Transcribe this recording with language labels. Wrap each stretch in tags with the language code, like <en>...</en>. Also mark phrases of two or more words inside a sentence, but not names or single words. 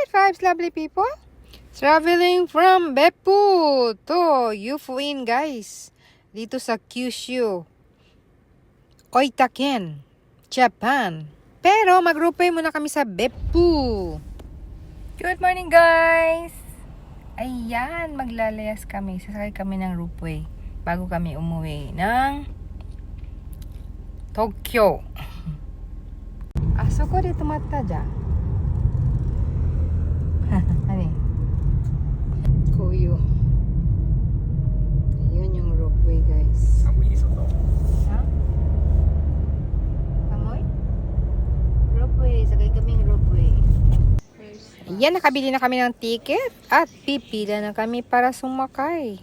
<en>vibes, lovely people. Traveling from Beppu to Yufuin, guys.</en> <tl>Dito sa Kyushu, Oitaken, Japan. Pero mag-roupway muna kami sa Beppu.</tl> <en>Good morning, guys.</en> <tl>Ayan, maglalayas kami. Sasakay kami ng roupway bago kami umuwi ng Tokyo.</tl> <ja>あそこで止まったじゃん。何?</ja> <tl>Kuyo. Ayun yung roadway, guys. Amoy iso to. Ha? Amoy? Roadway. Sakay kaming roadway. Ayan, nakabili na kami ng ticket at pipila na kami para sumakay.</tl>